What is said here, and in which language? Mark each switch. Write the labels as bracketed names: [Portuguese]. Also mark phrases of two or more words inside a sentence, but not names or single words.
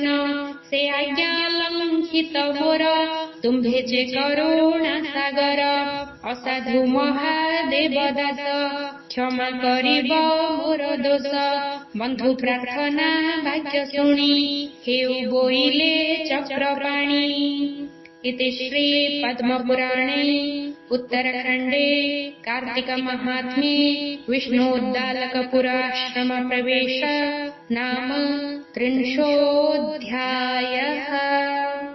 [Odia] ସେ ଆଜ୍ଞା ଲଙ୍ଘିତ ମୋର ତୁମ୍ଭେ ଯେ କରୁଣା ସାଗର। ଅସାଧୁ ମହାଦେବ ଦାସ କ୍ଷମା କରିବ ମୋର ଦୋଷ। ବନ୍ଧୁ ପ୍ରାର୍ଥନା ବାକ୍ୟ ଶୁଣି ହେଉ ବୋଇଲେ ଚକ୍ରପାଣି। [Sanskrit] इति श्री पद्मपुराणे उत्तरखण्डे कार्तिक महात्म्ये विष्णोद्दालकपुराश्रम प्रवेश नाम 30 अध्यायः।